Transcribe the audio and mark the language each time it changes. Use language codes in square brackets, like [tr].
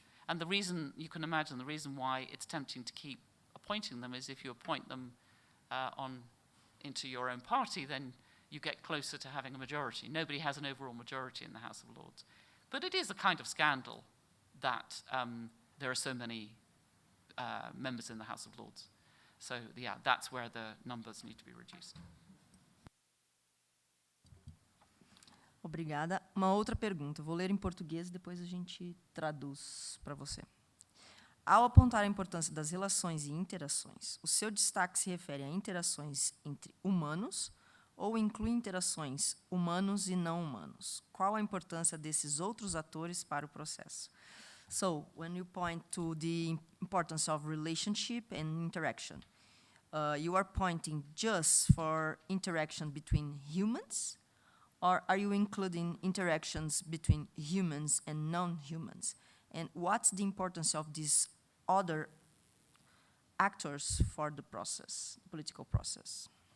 [en] And the reason, you can imagine, the reason why it's tempting to keep appointing them is if you appoint them into your own party, then you get closer to having a majority. Nobody has an overall majority in the House of Lords. But it is a kind of scandal that there are so many members in the House of Lords. So, yeah, that's where the numbers need to be reduced. [pt] Obrigada. Uma outra pergunta. Vou ler em português e depois a gente traduz para você. Ao apontar a importância das relações e interações, o seu destaque se refere a interações entre humanos ou inclui interações humanos e não humanos? Qual a importância desses outros atores para o processo? [en] So, when you point to the importance of relationship and interaction, you are pointing just for interaction between humans, or are you including interactions between humans and non-humans? And what's the importance of these other actors for the process, the political process?